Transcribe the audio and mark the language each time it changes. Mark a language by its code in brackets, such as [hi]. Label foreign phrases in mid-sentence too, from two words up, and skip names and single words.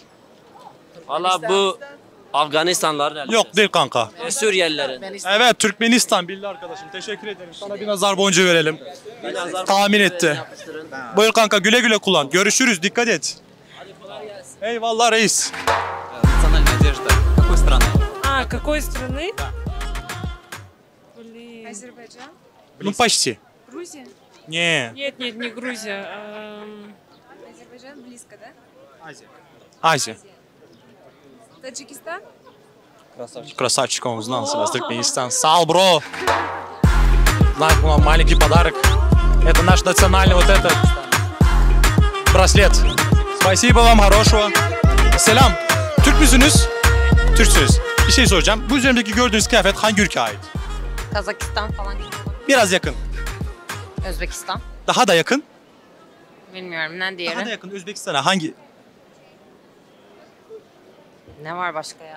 [tr] Valla bu Afganistanlıların elbise. Yok değil kanka. Suriyelilerin. Evet, Türkmenistan bildi arkadaşım. Teşekkür ederim. Sana bir nazar boncuğu verelim. Bir nazar Tahmin etti. yapıştırın. Buyur kanka, güle güle kullan. Görüşürüz. Dikkat et. Eyvallah reis. [ru] Национальная одежда. Какой страны? А, какой страны? Блин. Азербайджан. Ну почти. Грузия. Не. Нет, не Грузия. Азербайджан близко, да? Азия. Таджикистан. Красавчик, он узнал нас, Туркменистан. Сал, бро. Знак, вам маленький подарок. Это наш национальный вот этот браслет. Спасибо вам, хорошего. [tr] Selam. Türk müsünüz? Türksünüz. Bir şey soracağım. Bu üzerimdeki gördüğünüz kıyafet hangi ülkeye ait? Kazakistan falan gibi. Biraz yakın. Özbekistan. Daha da yakın. Bilmiyorum ne Daha da diğeri. yakın Özbekistan'a hangi? Ne var başka ya?